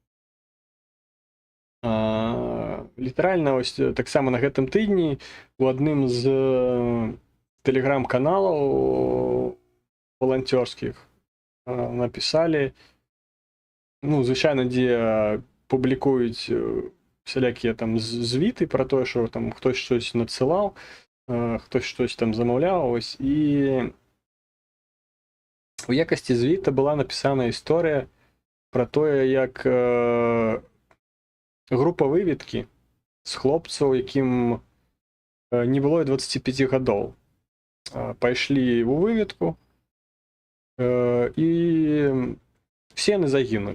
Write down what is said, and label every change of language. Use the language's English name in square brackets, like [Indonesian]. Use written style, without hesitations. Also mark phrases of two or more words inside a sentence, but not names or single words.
[Belarusian] Літаральна, ось таксама на гэтым тыдні у адным з тэлеграм-каналаў валанцёрскіх напісалі, ну, звычайна, дзе публікуюць всялякія там звіты пра тое, што там [Ukrainian] хтось щось [Belarusian] надсылаў, [Ukrainian] хтось щось [Belarusian] там замаўляў, ось, і у якасці звіта была напісана історыя пра тое, як група выведкі з хлопцаў, якім не было і 25 гадоў, пайшлі ў выведку, і все яны загінулі.